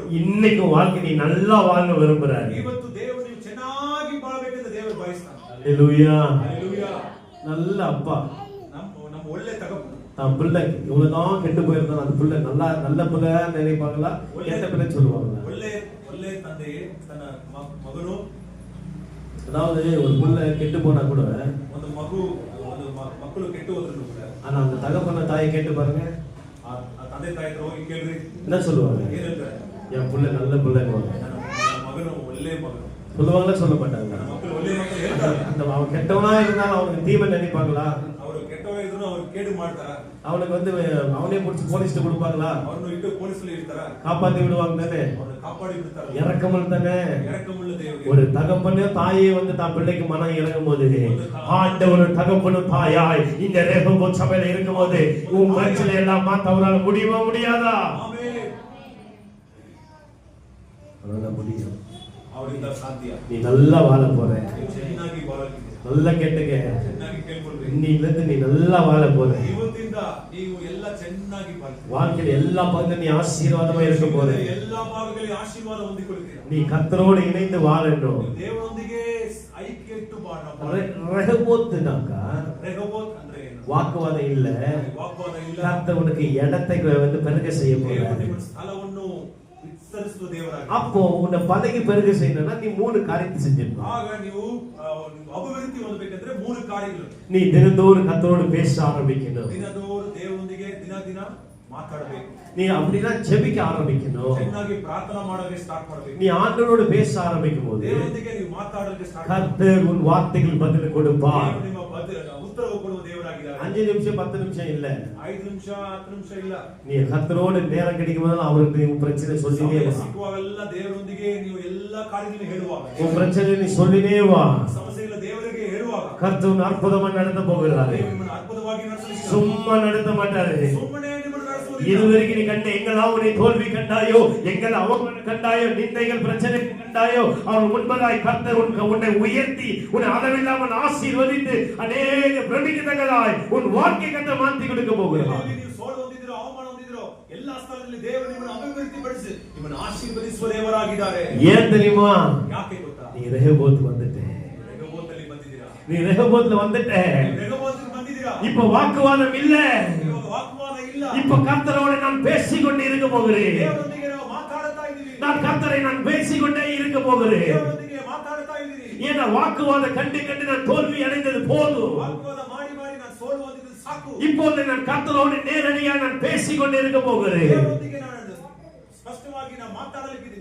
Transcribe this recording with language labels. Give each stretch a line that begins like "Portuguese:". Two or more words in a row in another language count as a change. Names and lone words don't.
Tamil: இன்னைக்கு வாழ்க்கை நீ நல்லா வாழ விரும்புறாரு.
Kannada: ಇವತ್ತು ದೇವರು ನೀವು ಚೆನ್ನಾಗಿ ಬಾಳಬೇಕೆಂದು ದೇವರು ಬಯಸ್ತಾನೆ.
Tamil: ஹalleluya.
Kannada: ಹಲ್ಲೆಲೂಯಾ.
Tamil: நல்ல அப்பா,
Kannada: ನಮ್ಮ ಒಳ್ಳೆ ತಗಪ್ಪು.
Tamil: தான் பிள்ளை இவ்வளவுதான் கெட்டு போயிருந்தான் அந்த பிள்ளை நல்ல பிள்ளை நினைப்பாங்களா, கெட்ட பிள்ளை சொல்லுவாங்களா?
Kannada: ಒಳ್ಳೆ ತಂದೆ ತನ್ನ ಮಗನು,
Tamil: அதாவது ஒரு பிள்ளை கெட்டு போனா கூட
Kannada: ಒಂದು ಮಕ್ಕಳು ಕೆಟ್ಟು ಹೋದ್ರು ಕೂಡ
Tamil: ஆனா அந்த தகப்பன தாயை கேட்டு பாருங்க,
Kannada: ಆ ತಂದೆ ತಾಯಿ ಹತ್ರ ಹೋಗಿ ಕೇಳ್ರಿ,
Tamil: என்ன சொல்லுவாங்க?
Kannada: ಏನ್ ಹೇಳ್ತಾರೆ?
Tamil: என் பிள்ளை நல்ல பிள்ளைன்னு
Kannada: ನನ್ನ ಮಗನು ಒಳ್ಳೆ ಮಗನು.
Tamil: சொல்லுவாங்களா சொல்ல மாட்டாங்க?
Kannada: ನನ್ನ ಮಕ್ಕಳು ಒಳ್ಳೆ ಮಕ್ಕಳು ಹೇಳ್ತಾರೆ.
Tamil: அந்த அவன் கெட்டவனா இருந்தாலும் அவனுக்கு தீமை நினைப்பாங்களா?
Kannada: ಅವರು ಕೆಟ್ಟವರೇ ಇದ್ರು ಅವ್ರು ಕೇಡು ಮಾಡ್ತಾರ.
Tamil: அவனுக்கு அவனே பிடிச்சி போலீஸ்ட்டு கொடுப்பாங்களா?
Kannada: ಅವ್ರನ್ನು ಇಟ್ಟು ಪೊಲೀಸಲ್ಲಿ ಇರ್ತಾರ.
Tamil: காப்பாத்தி விடுவாங்க தானே?
Kannada: ಅವ್ರನ್ನ ಕಾಪಾಡಿ ಬಿಡ್ತಾರೆ.
Tamil: இறக்கமல் தானே?
Kannada: ಎರಕமுಳ್ಳ ದೇವರಿಗೆ
Tamil: ஒரு தகப்பனே தாயே தான் பிள்ளைக்கு மனம் இறங்கும் போது, ஆண்டவர் தகப்பனும் தாயாய் இந்த ரெகோபோத் சபையில இருக்கும் போது உன் பிரச்சனை எல்லாம் மாத்த அவரால் முடியுமா முடியாதா?
Kannada: ಆಮೇಲೆ
Tamil: அவரால் முடியும்.
Kannada: ಅವರಿಂದ ಸಾಧ್ಯ.
Tamil: நீ நல்லா வாழ போற.
Kannada: ನೀವು ಚೆನ್ನಾಗಿ ಬಾಳಲಿದ್ದೀರಿ.
Tamil: நல்லா கேட்டுங்க.
Kannada: ಚೆನ್ನಾಗಿ ಕೇಳ್ಕೊಳ್ಬೇಕು.
Tamil: இன்னிலிருந்து நீ நல்லா வாழ போற.
Kannada: ಇವತ್ತಿಂದ ನೀವು ಎಲ್ಲ ಚೆನ್ನಾಗಿ ಬಾಳ್ತೀರಿ.
Tamil: வாழ்க்கையில எல்லா பகுதியிலும் நீ ஆசீர்வாதமா இருக்க போற.
Kannada: எல்லா ಭಾಗಗಳಲ್ಲಿ ಆಶೀರ್ವಾದ ಹೊಂದಿಕೊಳ್ಳುತ್ತೀರಾ.
Tamil: நீ கர்த்தரோடு இணைந்து வாழணும்.
Kannada: ದೇವರೊಂದಿಗೆ ಐಕ್ಯ ಇಟ್ಟು ಬಾಳಬೇಕು.
Tamil: ரெகோபோத்னாக்கா
Kannada: ரெகோபோத் ಅಂದ್ರೆ ಏನು?
Tamil: வாக்குவாதம் இல்ல.
Kannada: ವಾಗ್ವಾದ ಇಲ್ಲ.
Tamil: கர்த்தர் உனக்கு இடத்தை வந்து பெருக செய்ய போறார்.
Kannada: ದೇವರು ಸ್ಥಳವನ್ನು ವಿಸ್ತರಿಸುವ ದೇವರಾಗಿ.
Tamil: அப்போ உன்னை பதவி பெருக செய்யணும்னா நீ 3 காரியத்தை செஞ்சிடணும்.
Kannada: ಆಗ ನೀವು ಅಭಿವೃದ್ಧಿ ಹೊಂದಬೇಕಂದ್ರೆ 3 ಕಾರ್ಯಗಳು.
Tamil: நீ தினந்தோறும் கர்த்தரோடு பேச ஆரம்பிக்கணும்.
Kannada: ದಿನದೋರು ದೇವರೊಂದಿಗೆ ದಿನ ಮಾತಾಡಬೇಕು.
Tamil: நீ அப்படினா ஜெபிக்க ஆரம்பிக்கணும்.
Kannada: ಚೆನ್ನಾಗಿ ಪ್ರಾರ್ಥನಾ ಮಾಡೋಕೆ ಸ್ಟಾರ್ಟ್ ಮಾಡಬೇಕು.
Tamil: நீ ஆண்டவரோடு பேச ஆரம்பிக்கும் போது
Kannada: ದೇವರೊಂದಿಗೆ ನೀವು ಮಾತಾಡೋಕೆ ಸ್ಟಾರ್ಟ್
Tamil: கர்த்தர் உன் வார்த்தைகள் பதில் கொடுப்பார்.
Kannada: ನಿಮ್ಮ ಉತ್ತರ ಕೊಡುವ ದೇವರಾಗಿದ್ದಾರೆ.
Tamil: 5 நிமிஷம் 10 நிமிஷம் இல்ல.
Kannada: 5 ನಿಮಿಷ 10 ನಿಮಿಷ ಇಲ್ಲ.
Tamil: நீ கர்த்தரோடு நேரம் கிடைக்கும் போது அவருக்கு உன் பிரச்சனை சொல்லினே வா.
Kannada: ಸಿಕ್ಕುವಾಗೆಲ್ಲ ದೇವರೊಂದಿಗೆ ನೀವು ಎಲ್ಲಾ ಕಾರ್ಯಗಳನ್ನು ಹೇಳುವಾಗ
Tamil: உன் பிரச்சனை நீ சொல்லினே வா.
Kannada: ಸಮಸ್ಯೆಗಳ ದೇವರಿಗೆ ಹೇಳುವಾಗ
Tamil: கர்த்தர் அற்புதமா நடத்த போகிறார்.
Kannada: ನಿಮ್ಮನ್ನು ಅದ್ಭುತವಾಗಿ ನಡೆಸಲಿಕ್ಕೆ
Tamil: சும்மா நடத்த மாட்டாரு.
Kannada: ಸುಮ್ಮನೆ ನಿಮ್ಮನ್ನು ನಡೆಸುವುದಿಲ್ಲ.
Tamil: இதுவரைக்கும் நீ கண்ட எங்கெல்லாம் உன்னை தோல்வி கண்டாயோ, எங்கள் அவமானம் கண்டாயோ, நிந்தைகள் பிரச்சனை கண்டாயோ, அவர் முன்பதாய் கர்த்தர் உன்னை உயர்த்தி உன்னை அளவில்லாமல் ஆசீர்வதித்து அநேக பிரமிக்கத்தக்கதாய் உன் வாழ்க்கை கட்ட மாற்றி கொடுக்க போகிறார்.
Kannada: ನೀವು ಸೋಲು ಹೊಂದಿದಿರೋ, ಅವಮಾನ ಹೊಂದಿದಿರೋ, ಎಲ್ಲಾ ಸ್ಥಳದಲ್ಲಿ ದೇವರು ನಿಮ್ಮನ್ನು ಅಭಿವೃದ್ಧಿಪಡಿಸಿ ನಿಮ್ಮನ್ನು ಆಶೀರ್ವದಿಸುವ ದೇವರಾಗಿದ್ದಾರೆ.
Tamil: ஏன் தெரியுமா?
Kannada: ಯಾಕೆ ಗೊತ್ತಾ?
Tamil: நீ ரெகோபோத் வந்துட்ட.
Kannada: ರೆಹೋಬೋತಲ್ಲಿ ಬಂದಿದ್ದೀರಾ.
Tamil: நீ ரெகோபோத்ல வந்துட்ட.
Kannada: ರೆಹೋಬೋತಿಗೆ ಬಂದಿದ್ದೀರಾ.
Tamil: இப்ப வாக்குவாதம் இல்ல.
Kannada: ಇವಾಗ ವಾಗ್ವಾದ ಇಲ್ಲ.
Tamil: இப்ப கர்த்தரோடு நான் பேசிக்கொண்டே இருக்க போகிறேன்.
Kannada: ದೇವರೊಂದಿಗೆ ನಾವು ಮಾತಾಡ್ತಾ ಇದ್ದೀವಿ.
Tamil: கர்த்தரை நான் பேசிக்கொண்டே இருக்க போகிறேன்.
Kannada: ದೇವರೊಂದಿಗೆ ಮಾತಾಡ್ತಾ ಇದ್ದೀವಿ.
Tamil: ஏன்னா வாக்குவாதம் கண்டு நான் தோல்வி அடைந்தது போதும்.
Kannada: ವಾಗ್ವಾದ ಮಾಡಿ ನಾನು ಸೋಲು ಹೊಂದಿದ್ದು ಸಾಕು.
Tamil: இப்போது நான் கர்த்தரோடு நேரடியாக நான் பேசிக்கொண்டே இருக்க போகிறேன்.
Kannada: ದೇವರೊಂದಿಗೆ ನಾನು ಸ್ಪಷ್ಟವಾಗಿ ನಾನು ಮಾತಾಡಲಿಕ್ಕಿದ್ದೀನಿ.